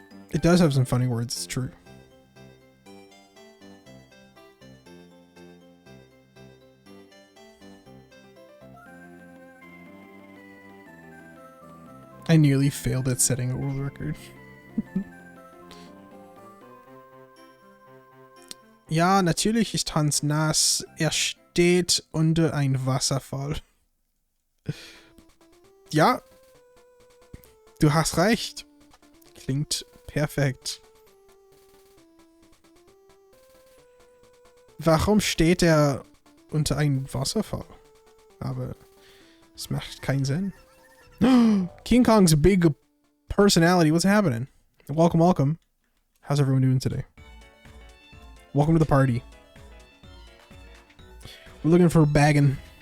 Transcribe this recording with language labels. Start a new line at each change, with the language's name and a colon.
English: It does have some funny words, it's true. I nearly failed at setting a world record.
German: Ja, natürlich ist Hans nass. Steht unter ein Wasserfall. Ja, du hast recht. Klingt perfekt. Warum steht er unter einem Wasserfall? Aber es macht keinen Sinn.
English: King Kong's big personality. What's happening? Welcome, welcome. How's everyone doing today? Welcome to the party. We're looking for a baggin'.